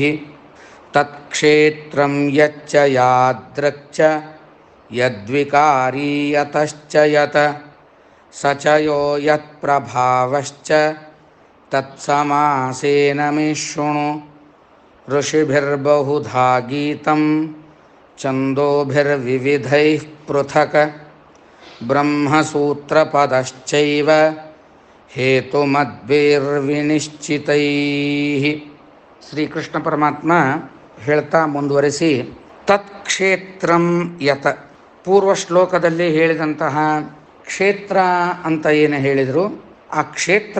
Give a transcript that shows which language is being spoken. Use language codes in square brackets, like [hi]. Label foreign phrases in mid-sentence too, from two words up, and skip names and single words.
[sa] ತತ್ಕ್ಷೇತ್ರಂ ಯಚ್ಚ ಯಾದೃಕ್ಚ ಯದ್ವಿಕಾರಿ ಯತಶ್ಚ ಯತ್ ಸ ಚ ಯೋ ಯತ್ಪ್ರಭಾವಶ್ಚ ತತ್ಸಮಾಸೇನ ಮೇ ಶೃಣು. ಋಷಿಭಿರ್ಬಹುಧಾ ಗೀತಂ ಛಂದೋಭಿರ್ವಿವಿಧೈಃ ಪೃಥಕ್ ಬ್ರಹ್ಮಸೂತ್ರಪದಶ್ಚೈವ ಹೇತುಮದ್ಭಿರ್ವಿನಿಶ್ಚಿತೈಃ. [kn] ಶ್ರೀಕೃಷ್ಣ ಪರಮಾತ್ಮ ಹೇಳ್ತಾ ಮುಂದುವರಿಸಿ, [sa] ತತ್ಕ್ಷೇತ್ರಂ ಯತ್, [kn] ಪೂರ್ವ ಶ್ಲೋಕದಲ್ಲಿ ಹೇಳಿದಂತಹ ಕ್ಷೇತ್ರ ಅಂತ ಏನು ಹೇಳಿದರು, ಆ ಕ್ಷೇತ್ರ